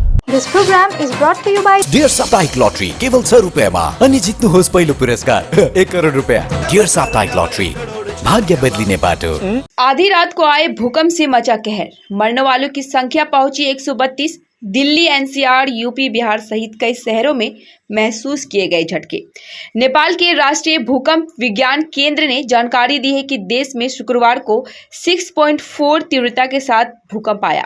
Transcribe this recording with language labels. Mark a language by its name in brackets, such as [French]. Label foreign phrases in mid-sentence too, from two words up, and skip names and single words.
[English] This program is brought to you by [Nepali] डियर साप्ताहिक लॉटरी केवल 100 रुपियाँमा अनि जित्नुहोस् पहिलो पुरस्कार 1 करोड रुपियाँ। डियर साप्ताहिक लॉटरी, भाग्य बदलिने बाटो। [Hindi] आधी रात को आए भूकंप से मचा कहर, मरने वालों की संख्या पहुंची 132। दिल्ली, एनसीआर, यूपी, बिहार सहित कई शहरों में महसूस किए गए झटके। नेपाल के राष्ट्रीय भूकंप विज्ञान केंद्र ने जानकारी दी है कि देश में शुक्रवार को 6.4 तीव्रता के साथ भूकंप आया।